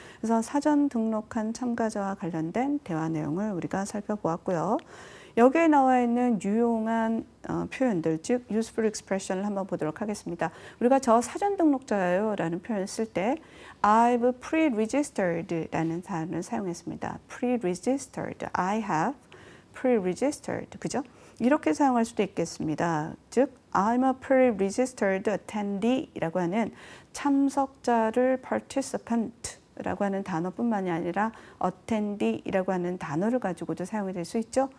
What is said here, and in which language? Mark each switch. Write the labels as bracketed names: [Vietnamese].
[Korean] 그래서 사전 등록한 참가자와 관련된 대화 내용을 우리가 살펴보았고요. 여기에 나와 있는 유용한 표현들, 즉 useful expression을 한번 보도록 하겠습니다. 우리가 저 사전 등록자예요 라는 표현을 쓸 때 [English] I've pre-registered [Korean] 라는 단어를 사용했습니다. [English] pre-registered, I have pre-registered, [Korean] 그죠? 이렇게 사용할 수도 있겠습니다. 즉, [English] I'm a pre-registered attendee [Korean] 라고 하는 참석자를 participant 라고 하는 단어뿐만이 아니라 attendee라고 하는 단어를 가지고도 사용이 될 수 있죠.